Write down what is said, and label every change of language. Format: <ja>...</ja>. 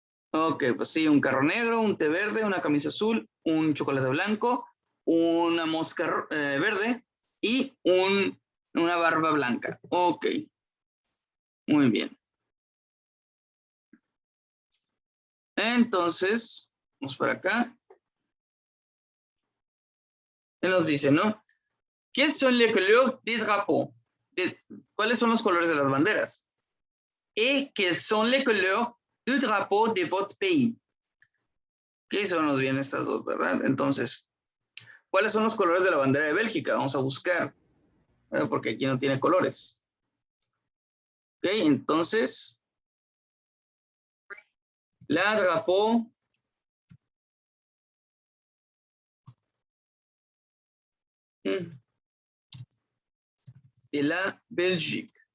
<es>Ok, pues sí, un carro negro, un té verde, una camisa azul, un chocolate blanco, una mosca verde y una barba blanca. Ok, muy bien. Entonces, vamos para acá. ¿Qué nos dice, no?</es> <fr>¿Quelles sont les couleurs des drapeaux?</fr> <es>¿Cuáles son los colores de las banderas?</es> <fr>Et quelles sont les couleurs du drapeau de votre pays?</fr> <es>¿Qué son nos bien estas dos, verdad? Entonces, ¿cuáles son los colores de la bandera de Bélgica? Vamos a buscar, ¿verdad? Porque aquí no tiene colores. Ok, entonces,</es> <fr>la drapeau de la Belgique.</fr>